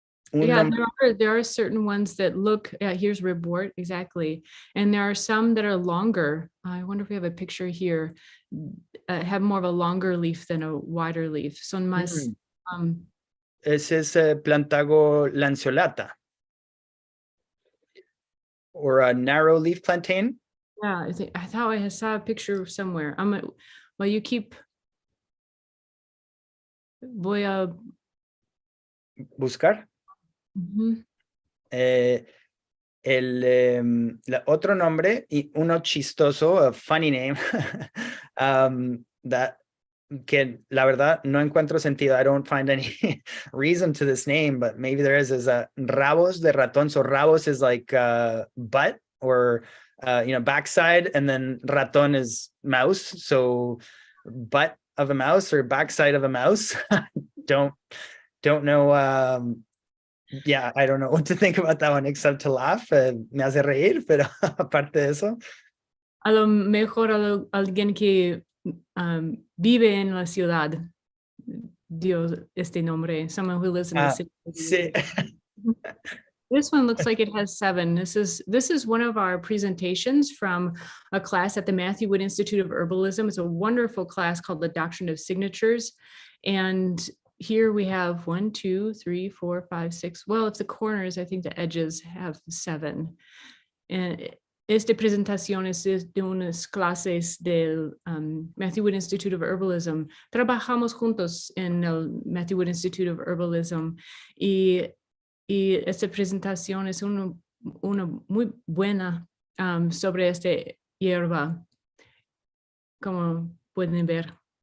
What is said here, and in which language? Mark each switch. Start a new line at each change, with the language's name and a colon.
English: Yeah, there are certain ones that look, here's ribwort, exactly. And there are some that are longer. I wonder if we have a picture here, have more of a longer leaf than a wider leaf.
Spanish: Son más... Ese es Plantago lanceolata.
English: Or a narrow leaf plantain. Yeah, I thought I saw a picture somewhere. Well, you keep...
Spanish: Voy a... Buscar. Otro nombre, y uno chistoso,
English: a funny name,
Spanish: que la verdad no encuentro sentido.
English: I don't find any reason to this name, but maybe there is rabos de ratón. So rabos is like butt or backside, and then ratón is mouse. So butt of a mouse or backside of a mouse. Don't know. Yeah, I don't know what to think about that one except to laugh.
Spanish: Me hace reír, pero aparte de eso. A lo mejor alguien que vive en la ciudad dio este nombre.
English: Someone who lives in the city.
Spanish: Sí.
English: This one looks like it has 7. This is one of our presentations from a class at the Matthew Wood Institute of Herbalism. It's a wonderful class called the Doctrine of Signatures. And here we have 1, 2, 3, 4, 5, 6. Well, it's the corners. I think the edges have 7.
Spanish: And esta presentación es de unas clases del Matthew Wood Institute of Herbalism. Trabajamos juntos en el Matthew Wood Institute of Herbalism y esta presentación es una muy buena sobre esta hierba, como pueden ver.